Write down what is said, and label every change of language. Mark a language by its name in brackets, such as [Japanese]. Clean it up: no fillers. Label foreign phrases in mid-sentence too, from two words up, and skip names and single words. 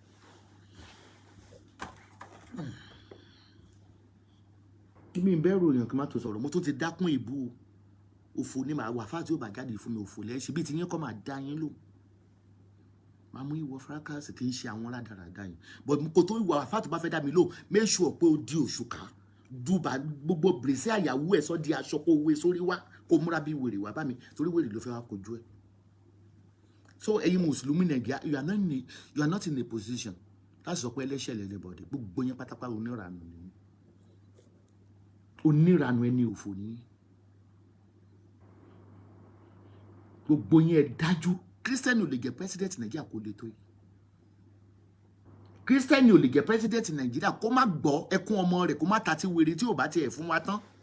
[Yoruba] mi bẹ̀rù èèyàn kí n má tó sọ̀rọ̀ mo tó ti dákún ìbú òfò ní màá wà fáà tí ó bá jáde fún mi òfò lẹ́ṣin bí ti yín kọ́ máa dá yín lò máa mú ìwọ fracas kì í ṣe àwọn rádaràda yìí but kò tó ìwà fáà tó bá fẹ́ dá mi lò [English] make sure [Yoruba] pé ó di òṣùká dùbà gbogbo bèrèsé àyàwó ẹ̀ sọ́ di aṣọ kó wé sórí wá kó múra bí wèrè wá bá mi torí wèrè ló fẹ́ wá kojú ẹ̀ so ẹ̀yin mùsùlùmí Nàìjíríà [English] you are not in a position [Yoruba] láti sọ pé ẹlẹ́ṣẹ̀ lẹ́lẹ́bọ̀dẹ̀ gbogbo yẹn pátápátá oníranù ni oníranù ẹni òfò ni gbogbo yẹn dájú kírísítẹ́nì ò lè jẹ́ president Nàìjíríà kó lè tó yìí kírísítẹ́nì ò lè jẹ́ president Nàìjíríà kó má gbọ́ ẹkún ọmọ rẹ̀ kó má ta ti wèrè tí ò bá tiẹ̀ fún wa tán.